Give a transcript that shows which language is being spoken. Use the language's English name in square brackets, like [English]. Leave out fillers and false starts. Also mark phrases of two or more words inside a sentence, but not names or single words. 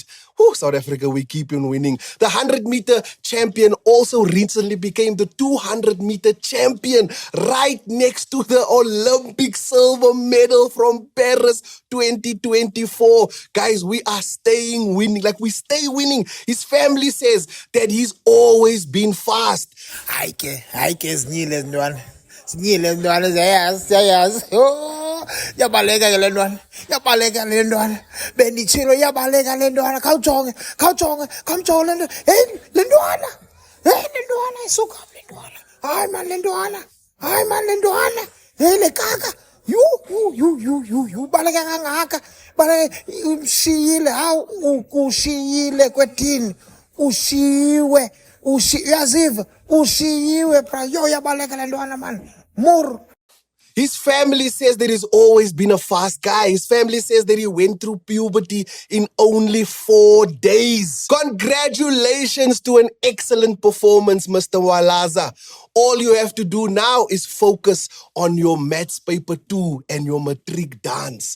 [English] Whew, South Africa, we keep on winning. The 100-meter champion also recently became the 200-meter champion, right next to the Olympic silver medal from Paris 2024. Guys, we are staying winning. Like, we stay winning. His family says that he's always been fast. [Xhosa] Haike, sinyile ntwana. Sinyile ntwana, siyayazi. Oh, yabaleka le ntwana. Yabaleka le ntwana. Benditshilo yabaleka le ntwana. Khawujonge le ntwana. Hey, le ntwana. Hey, le ntwana isuka le ntwana. Hayi man le ntwana. Hey, le kaka. You baleka kangaka. Baleka umshiyile. Hawu ukushiyile kwethini. Ushiwe. Uyaziva. Ushiyiwe bra. Yo yabaleka le ntwana man. [English] More. His family says that he's always been a fast guy. His family says that he went through puberty in only 4 days. Congratulations to an excellent performance, Mr. Walaza. All you have to do now is focus on your maths paper 2 and your matric dance.